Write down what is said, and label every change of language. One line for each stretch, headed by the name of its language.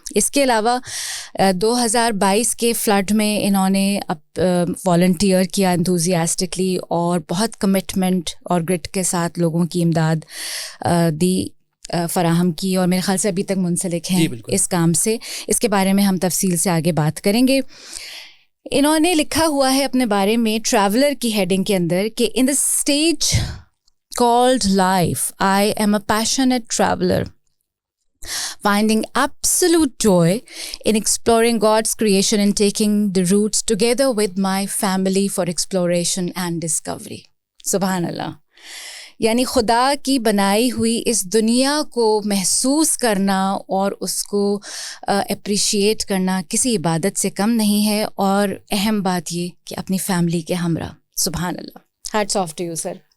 Urdu: اس کے علاوہ 2022 کے فلڈ میں انہوں نے والنٹیئر کیا انتھوزیاسٹکلی اور بہت کمٹمنٹ اور گرٹ کے ساتھ لوگوں کی امداد دی فراہم کی, اور میرے خیال سے ابھی تک منسلک ہیں اس کام سے. اس کے بارے میں ہم تفصیل سے آگے بات کریں گے. انہوں نے لکھا ہوا ہے اپنے بارے میں ٹریولر کی ہیڈنگ کے اندر کہ
English: In the stage called life, I am a passionate traveler, finding absolute joy in exploring God's creation and taking the routes together with my family for exploration and discovery.
Urdu: سبحان اللہ. یعنی خدا کی بنائی ہوئی اس دنیا کو محسوس کرنا اور اس کو اپریشیٹ کرنا کسی عبادت سے کم نہیں ہے, اور اہم بات یہ کہ اپنی فیملی کے ہمراہ.
English: سبحان اللہ. Hats off to you sir.